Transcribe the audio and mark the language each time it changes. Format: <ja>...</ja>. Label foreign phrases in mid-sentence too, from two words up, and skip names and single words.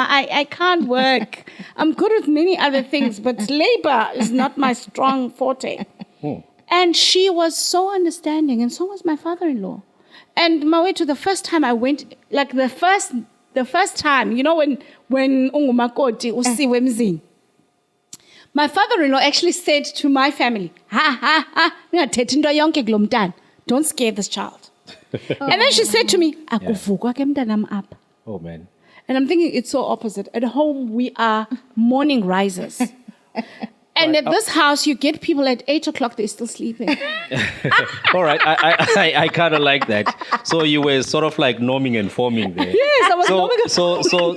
<en>I can't work. I'm good with many other things, but labor is not my strong forte. And she was so understanding, and so was my father-in-law. And my way to the first time I went, like the first time, you know, when</en> <xh>ungumakoti usiwe mzini.</xh> <en>My father-in-law actually said to my family,</en> <xh>ningathethi into yonke kulo mntana.</xh> <en>Don't scare this child. And then she said to me,</en> <xh>akuvukwa ke mntanam apha.</xh> <en>Oh, man. And I'm thinking it's so opposite. At home, we are morning risers. And at this house, you get people at 8 o'clock, they're still sleeping. All right. I kind of like that. So you were sort of like norming and forming there. Yes, I was norming and forming.</en>